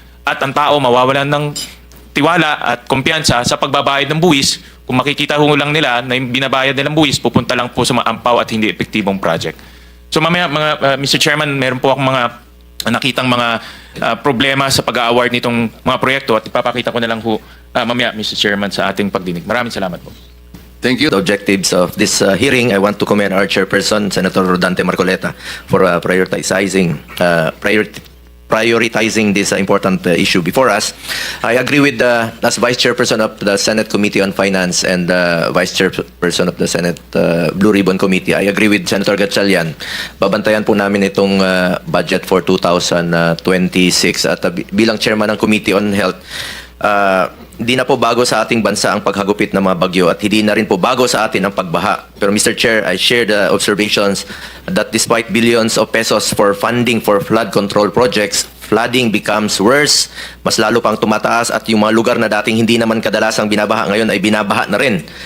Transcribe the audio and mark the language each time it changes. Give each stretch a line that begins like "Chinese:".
Filipino: At ang tao mawawalan ng tiwala at kumpiyansa sa pagbabayad ng buwis. Kung makikita ho lang nila na yung binabayad nilang buwis, pupunta lang po sa mga ampaw at hindi epektibong project. So mamaya, Mr. Chairman, meron po akong mga nakitang mga problema sa pag-award nitong mga proyekto at ipapakita ko na lang ho mamaya, Mr. Chairman, sa ating pagdinig. Maraming salamat po.
English: Thank you. The objectives of this hearing, I want to commend our chairperson, Senator Rodante Marcoleta, for prioritizing this important issue before us. I agree with as Vice Chairperson of the Senate Committee on Finance and Vice Chairperson of the Senate Blue Ribbon Committee. I agree with Senator Gatchalian.
Filipino: Babantayan po namin itong budget for 2026 at bilang Chairman ng Committee on Health, hindi na po bago sa ating bansa ang paghagupit ng mga bagyo at hindi na rin po bago sa atin ang pagbaha.
English: Pero Mr. Chair, I share the observations that despite billions of pesos for funding for flood control projects, flooding becomes worse,
Filipino: mas lalo pang tumataas at yung mga lugar na dating hindi naman kadalasang binabaha ngayon ay binabaha na rin.